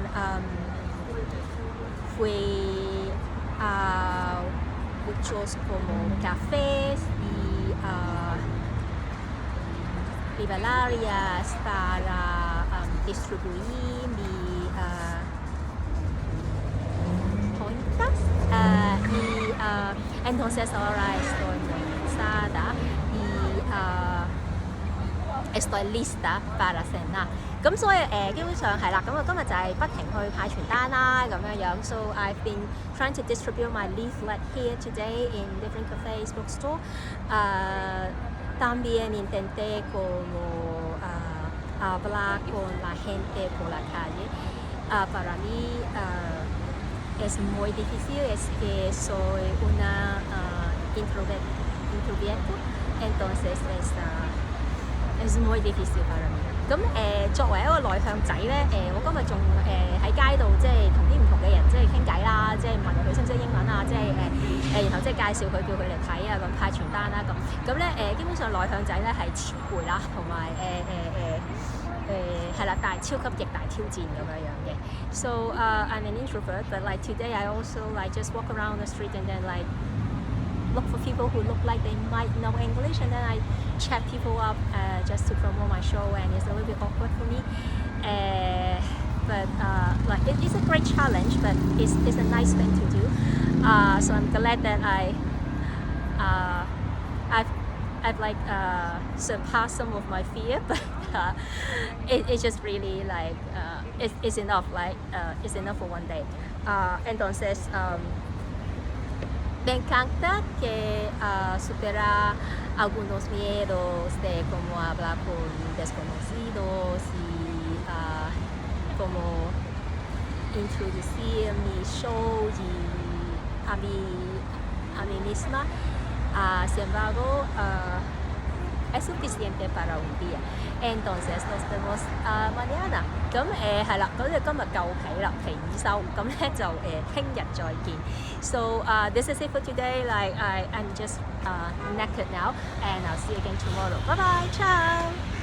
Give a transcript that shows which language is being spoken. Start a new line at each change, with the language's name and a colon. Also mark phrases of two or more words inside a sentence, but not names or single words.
Spanish: fui a muchos como cafés y librarias para distribuir mi cuentas y entonces ahora estoy muy cansada y estoy lista para cenar。
Cantonese: 咁所以基本上係啦，咁我今日就係不停去派傳單啦咁樣樣。
English: So I've been trying to distribute my leaflet here today in different cafes, bookstore.
Spanish: También intenté como hablar con la gente por la calle. Para mí es muy difícil, es que soy una introvertido, entonces es muy difícil para mí。
Cantonese: 咁作為一個內向仔咧，我今日仲喺街度即係同啲唔同嘅人即係傾偈啦，即係問佢識唔識英文啊，即係然後即係介紹佢叫佢嚟睇啊，咁派傳單啦咁咧基本上內向仔咧係超攰啦，同埋係啦，但係超級極大挑戰咁樣樣嘅。
English: So I'm an introvert, but like today I also like just walk around the street and then like look for people who look like they might know English, and then I chat people up just to promote my show, and it's a little bit awkward for me. But like it's a great challenge, but it's a nice thing to do. So I'm glad that I've like surpassed some of my fear, but it's just really like it's enough, like it's enough for one day.
Spanish: Entonces me encanta que supera algunos miedos de cómo hablar con desconocidos y cómo introducir mi show y a mí misma. Sin embargo, es suficiente para un día. Entonces nos vemos mañana。
Cantonese: 咁係啦，咁就今日夠皮啦，皮已收，咁咧就聽日再見。
English: So this is it for today. Like I'm just naked now, and I'll see you again tomorrow. Bye bye, ciao.